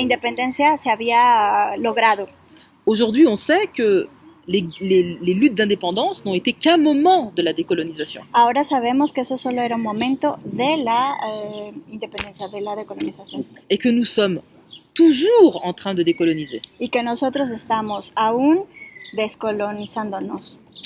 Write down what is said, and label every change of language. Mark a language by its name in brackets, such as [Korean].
[Spanish] independencia se había logrado. [French] Aujourd'hui, on sait que les luttes d'indépendance n'ont été qu'un moment de la décolonisation. [Spanish] Ahora sabemos que eso solo era un momento de la independencia, de la decolonización. [French] Et que nous sommes toujours en train de décoloniser. [Spanish] Y que nosotros estamos aún descolonizándonos.